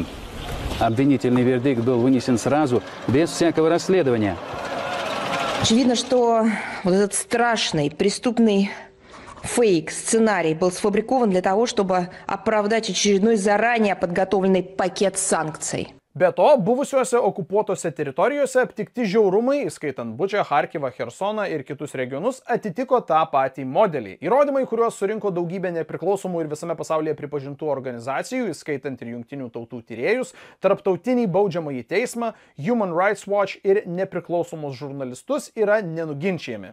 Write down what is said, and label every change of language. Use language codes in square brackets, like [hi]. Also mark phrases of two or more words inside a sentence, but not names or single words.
[ru] Обвинительный вердикт был вынесен сразу, без всякого расследования. Очевидно, что вот этот страшный преступный фейк, сценарий был сфабрикован для того, чтобы оправдать очередной заранее подготовленный пакет санкций. [lt] Be to, buvusiuose okupuotose teritorijose aptikti žiaurumai, įskaitant Bučą, Charkivą, Chersoną ir kitus regionus, atitiko tą patį modelį. Įrodymai, kuriuos surinko daugybė nepriklausomų ir visame pasaulyje pripažintų organizacijų, įskaitant ir Jungtinių tautų tyrėjus, Tarptautinį baudžiamąjį teismą, Human Rights Watch ir nepriklausomus žurnalistus, yra nenuginčiami.